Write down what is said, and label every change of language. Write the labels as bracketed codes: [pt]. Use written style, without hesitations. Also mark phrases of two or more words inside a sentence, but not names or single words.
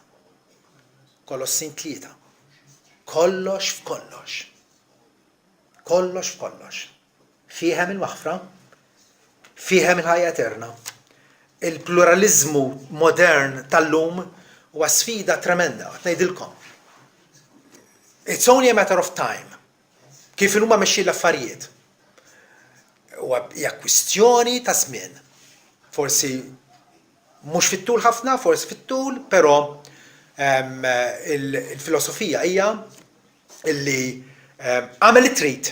[mt] Kolossin 3. Kollox f'kollox. Kollox f'kollox. Fihem il-maħfra, fihem il-ħajja eterna. Il-pluralizmu modern tal-lum huwa sfida tremenda, qed ngħidilkom. [en] It's only a matter of time. [mt] Kif huma mexxi l-affarijiet. Hija kwistjoni ta' żmien. Forsi mhux fit-tul ħafna, forsi fit-tul, però il-filosofija hija illi għamel li trid.